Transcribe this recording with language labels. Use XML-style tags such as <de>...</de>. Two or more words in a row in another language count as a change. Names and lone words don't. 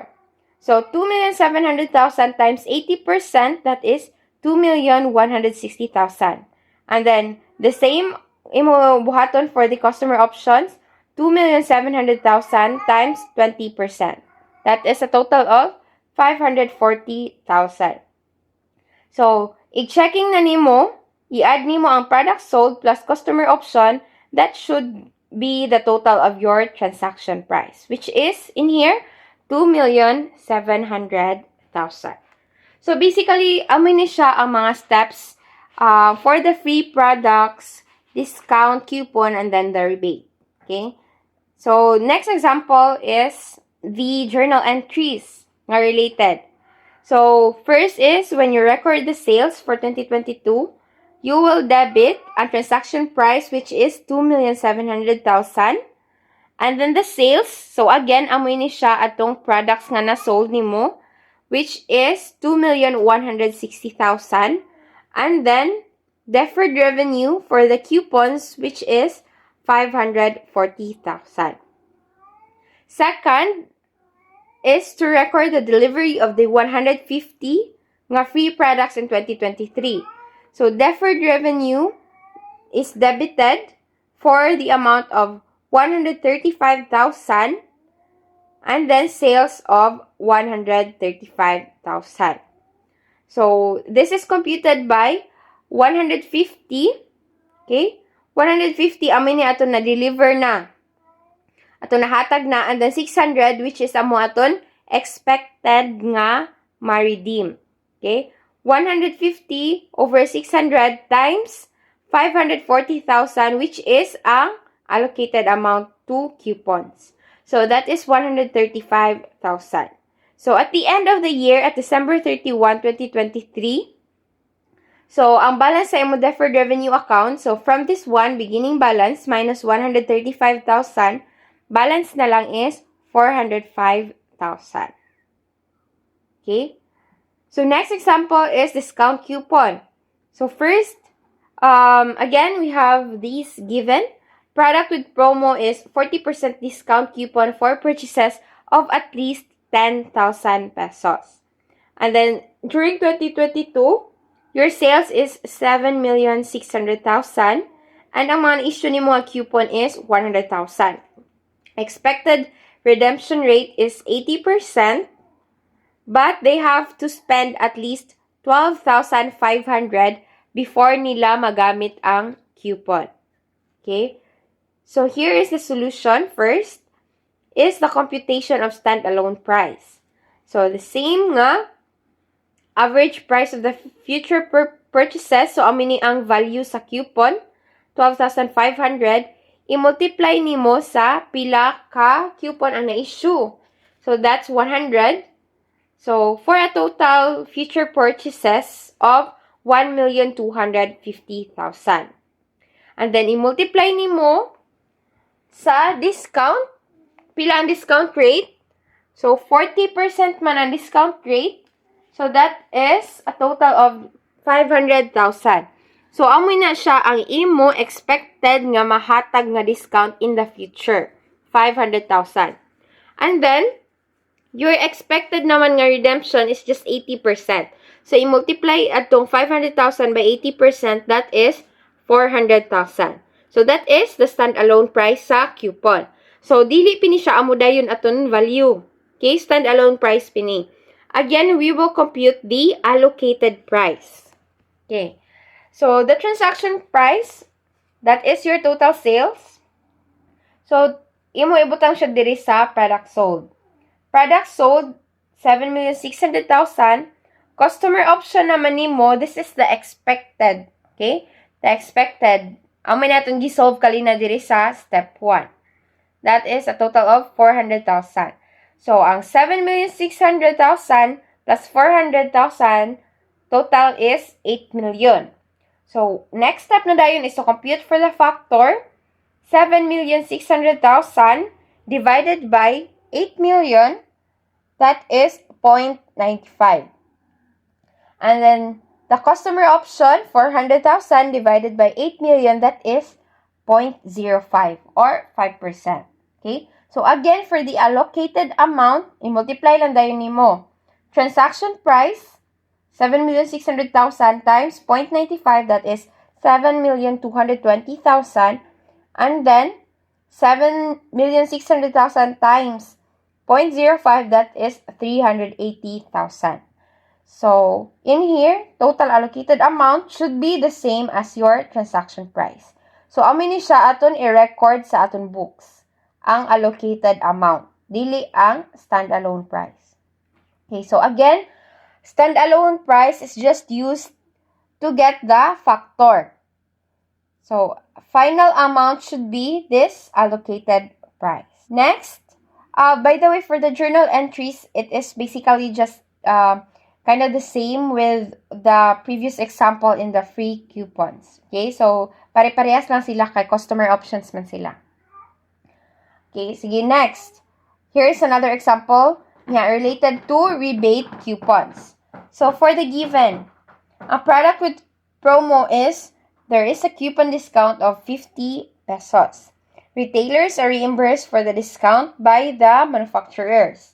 <en>So, 2,700,000 times 80%, that is 2,160,000. And then, the same</en> <ceb>imo buhaton</ceb> <en>for the customer options, 2,700,000 times 20%. That is a total of 540,000. So,</en> <ceb>i-checking na nimo, i-add nimo ang</ceb> <en>product sold plus customer option, that should be the total of your transaction price, which is, in here, 2,700,000. So, basically,</en> <ceb>amin ni siya ang mga</ceb> <en>steps for the free products, discount, coupon, and then the rebate. Okay? So, next example is the journal entries nga related. So, first is when you record the sales for 2022, you will debit a transaction price which is 2,700,000. And then the sales, so again,</en> <ceb>amoy ni siya atong products nga na-sold nimo,</ceb> <en>which is 2,160,000. And then, deferred revenue for the coupons, which is 540,000. Second is to record the delivery of the 150 nga free products in 2023. So, deferred revenue is debited for the amount of 135,000 and then sales of 135,000. So, this is computed by 150, okay?</en> <ceb>150, amin ni aton na-deliver na. Aton nahatag na,</ceb> <en>and then 600, which is</en> <ceb>amo aton</ceb> <en>expected</en> <ceb>nga ma-redeem.</ceb> <en>Okay? 150 over 600 times 540,000, which is ang allocated amount to coupons. So, that is 135,000. So, at the end of the year, at December 31, 2023, so,</en> <ceb>ang balance sa imo</ceb> <en>deferred revenue account, so from this one, beginning balance minus 135,000, balance</en> <ceb>na lang</ceb> <en>is 405,000. Okay? So, next example is discount coupon. So, first, again, we have these given. Product with promo is 40% discount coupon for purchases of at least 10,000 pesos. And then, during 2022, your sales is 7,600,000 and</en> <ceb>ang mga issue ni mga coupon</ceb> <en>is 100,000. Expected redemption rate is 80%, but they have to spend at least 12,500 before</en> <ceb>nila magamit ang coupon.</ceb> <en>Okay? So, here is the solution. First is the computation of standalone price. So, the same nga, average price of the future purchases, so</en> <ceb>amini ang value sa coupon,</ceb> <en>12,500,</en> <ceb>i-multiply nimo sa pila ka coupon ang na-issue.</ceb> <en>So, that's 100. So, for a total future purchases of 1,250,000. And then,</en> <ceb>i-multiply nimo sa discount, pila ang discount rate.</ceb> <en>So, 40% man ang discount rate. So, that is a total of 500,000. So,</en> <ceb>amoy na siya ang imo expected nga mahatag nga discount in the future.</ceb> <en>500,000. And then, your expected</en> <ceb>naman nga</ceb> <en>redemption is just 80%. So,</en> <ceb>i-multiply atong</ceb> <en>500,000 by 80%, that is 400,000. So, that is the standalone price sa coupon.</en> <ceb>So, dili pini siya amo dayon aton value.</ceb> <en>Okay, standalone price pini. Again, we will compute the allocated price. Okay. So, the transaction price, that is your total sales. So,</en> <ceb>imo ibutang siya diri sa product sold.</ceb> <en>Product sold, 7,600,000. Customer option</en> <ceb>naman nimo,</ceb> <en>this is the expected. Okay? The expected.</en> <ceb>Ang may natong gisolve kalina diri sa step 1.</ceb> <en>That is a total of 400,000. So, ang 7,600,000 plus 400,000, total is 8 million. So, next step</en> <ceb>na dayon</ceb> <en>is to compute for the factor, 7,600,000 divided by 8 million, that is 0.95. And then, the customer option, 400,000 divided by 8 million, that is 0.05 or 5%. Okay? So, again, for the allocated amount,</en> <ceb>i-multiply lang dayon nimo.</ceb> <en>Transaction price, 7,600,000 times 0.95, that is 7,220,000. And then, 7,600,000 times 0.05, that is 380,000. So, in here, total allocated amount should be the same as your transaction price. So,</en> <ceb>amin ni siya aton i-record sa aton books ang allocated amount, dili ang standalone price.</ceb> <en>Okay, so again, standalone price is just used to get the factor. So, final amount should be this allocated price. Next, by the way, for the journal entries, it is basically just kind of the same with the previous example in the free coupons.</en> <ceb>Okay, so pare-parehas lang sila kay customer options man sila.</ceb> <en>Okay, sige, next. Here's another example related to rebate coupons. So for the given, a product with promo is there is a coupon discount of 50 pesos. Retailers are reimbursed for the discount by the manufacturers.</en>